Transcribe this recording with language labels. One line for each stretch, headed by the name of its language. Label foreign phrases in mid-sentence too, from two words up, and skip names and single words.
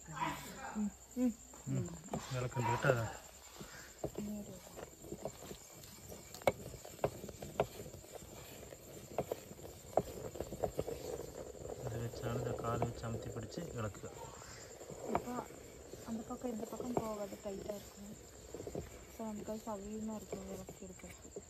Malayalam: കേട്ടോ. അത് വെച്ചാണ് കാല് വെച്ച് അമർത്തി പിടിച്ച് ഇളക്കുക.
Tamil: അപ്പോൾ அந்த பக்கம் இந்த பக்கம் போகாது, டைட்டாக இருக்கும். ஸோ நமக்கு அது சவியமாக இருக்கும் இறக்கி எடுக்கிறது.